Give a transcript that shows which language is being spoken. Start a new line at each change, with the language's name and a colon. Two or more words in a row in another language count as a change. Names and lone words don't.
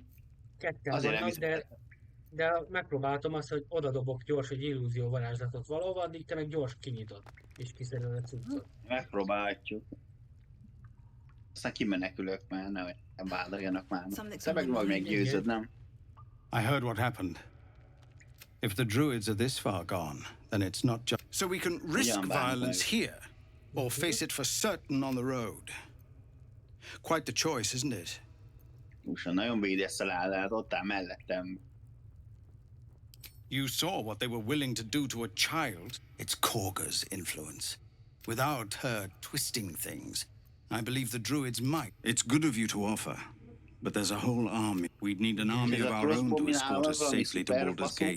Hungarian: Ketten Azért vannak, de megpróbáltam azt, hogy oda dobok gyors egy illúzió varázslatot valahova, addig te meg gyors kinyitod, és kiszeded a cuccot. Megpróbálhatjuk. Aztán kimenekülök, mert nehogy bádoljanak már. Te meg vagy meggyőzöd, nem?
English: I heard what happened. If the druids are this far gone, then it's not just... So we can risk violence here, or face it for certain on the road. Quite the choice, isn't it?
Hungarian: Úsa, nagyon véd ezt a ládát, ott áll mellettem.
English: You saw what they were willing to do to a child. It's Korga's influence. Without her twisting things, I believe the druids might. It's good of you to offer, but there's a whole army. We'd need an army of our own to escort us safely to Baldur's Gate.